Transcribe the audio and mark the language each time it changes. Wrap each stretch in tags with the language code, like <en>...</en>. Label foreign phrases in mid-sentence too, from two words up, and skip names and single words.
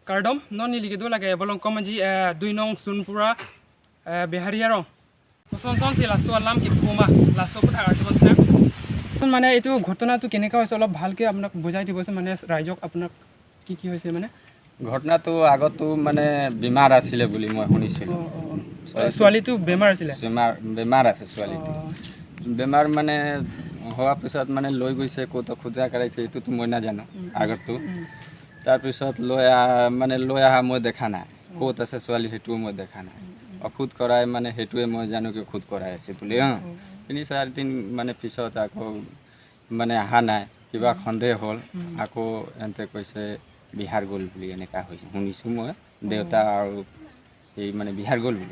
<mjw>Kardom non ni ligue do lage bolong komanji 2 nong sunpura beharia rong son son si laso alam ki puma laso put agar tebon na</mjw> <as>মানে এইটো ঘটনাটো কেনেকা হৈছে অলপ ভালকে আপোনাক বুজাই দিবচোন মানে ৰাইজক আপোনাক কি হৈছে মানে ঘটনাটো আগতো মানে বেমাৰ আছিলে বুলি মই শুনিছিলোঁ ছোৱালীটো বেমাৰ আছিলে বেমাৰ আছে ছোৱালীটো বেমাৰ মানে হোৱাৰ পিছত মানে লৈ গৈছে ক'ত খোজা কৰাইছে এইটোতো মই নাজানো আগতো তাৰপিছত লৈ অহা মই দেখা নাই ক'ত আছে ছোৱালী সেইটোও মই দেখা নাই অখুদ কৰাই মানে সেইটোৱে মই জানো কি খুদ কৰাই আছে বুলি 3-4 দিন মানে পিছত আকৌ মানে অহা নাই কিবা সন্দেহ হ'ল আকৌ এন্তে কৈছে বিহাৰ গ'ল বুলি এনেকা হৈছে শুনিছোঁ মই দেউতা আৰু এই মানে বিহাৰ গ'ল বুলি</as>